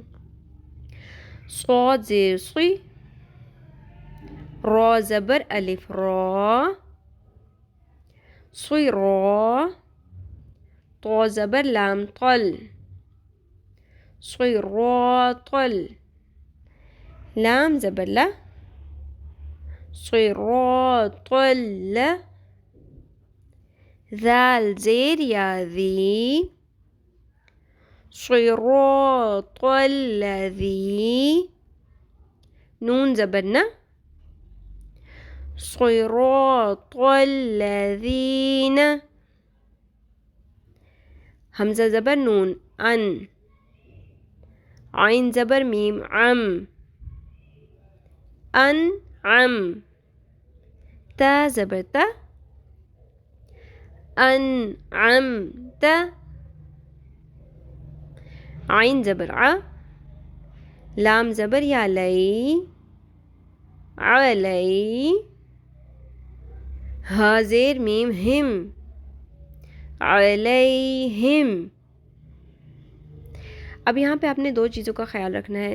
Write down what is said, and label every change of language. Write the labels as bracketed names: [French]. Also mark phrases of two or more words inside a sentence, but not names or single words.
[Urdu] صاد زیر صی، را زبر الف را، صی را، طا زبر لام طل، صی را طل، لام زبر لا، صی را طل، ذال زیر یا ذی، صی را طل ذی، نون زبر نا، [Arabic] صراط الذین، [Urdu] حمزہ زبر نون ان، عین زبر میم عم، ان عم، تا زبر تا، ان عم تا، عین زبر ع، لام زبر یا لئی، علی، ہا زیر میم ہم، علیہم. اب یہاں پہ آپ نے 2 چیزوں کا خیال رکھنا ہے.